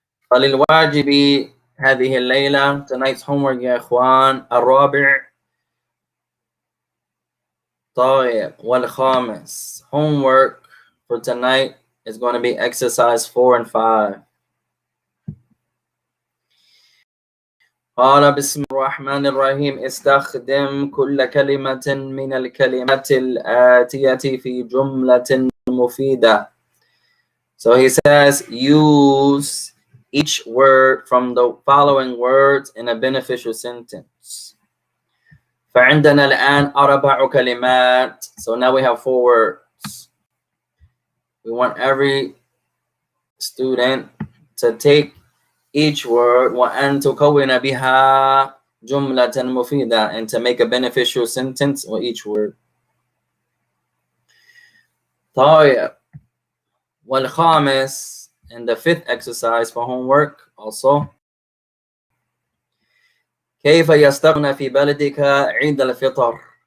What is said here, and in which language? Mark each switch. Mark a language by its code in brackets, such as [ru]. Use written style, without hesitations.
[ar] فللواجب هذه الليلة, [en] tonight's homework [ar] يا إخوان, الرابع. طيب والخامس, [en] homework for tonight is going to be exercise 4 and 5. [ar] قال بسم الرحمن الرحيم استخدم كل كلمة من الكلمات الآتية في جملة مفيدة. [en] So he says, use each word from the following words in a beneficial sentence. [ar] فعندنا الآن 4 كلمات. [en] So now we have 4 words. We want every student to take each word [ar] وأن تكون بها جملة مفيدة, [en] and to make a beneficial sentence with each word. [ar] طيب والخامس, [en] and the 5th exercise for homework also. [ar] كيف يستقبلون في بلدك عيد الفطر.